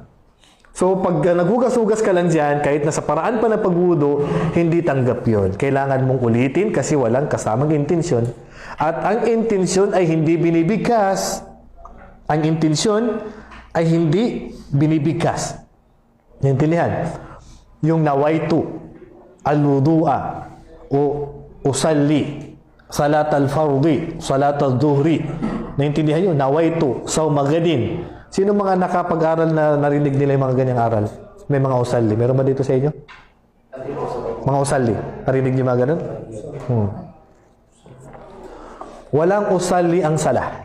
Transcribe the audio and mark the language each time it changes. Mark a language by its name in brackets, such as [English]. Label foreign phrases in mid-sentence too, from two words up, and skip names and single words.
[Filipino] So, pag naghugas-hugas ka lang dyan, kahit nasa paraan pa ng pagwudu, hindi tanggap yon. Kailangan mong ulitin kasi walang kasamang intensyon. At ang intensyon ay hindi binibigkas. Ang intensyon ay hindi binibigkas. Naintindihan? [Arabic] Yung نويت الوضوء أو أصلي صلاة الفرض صلاة الظهر. [Filipino] Naintindihan yun? [Arabic] نويت صوم غد. [Filipino] Sino mga nakapag-aral na narinig nila yung mga ganyang aral? May mga usalli. Meron ba dito sa inyo? Mga usalli. Narinig niyo mga ganun? Walang usalli ang sala.